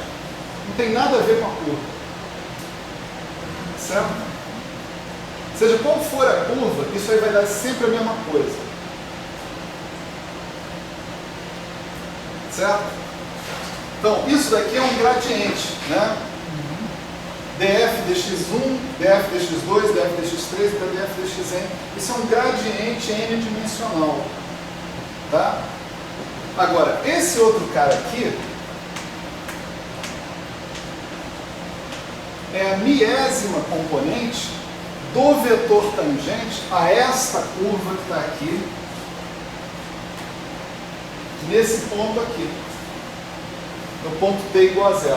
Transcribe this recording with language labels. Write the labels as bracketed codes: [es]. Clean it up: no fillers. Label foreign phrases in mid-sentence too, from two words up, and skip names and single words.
[pt] Não tem nada a ver com a curva. Certo? Seja qual for a curva, isso aí vai dar sempre a mesma coisa. Certo? Então, isso daqui é um gradiente, né? df dx1, df dx2, df dx3 e df dxn. Isso é um gradiente n-dimensional. Tá? Agora, esse outro cara aqui é a miésima componente do vetor tangente a esta curva que está aqui, nesse ponto aqui, no ponto t igual a zero.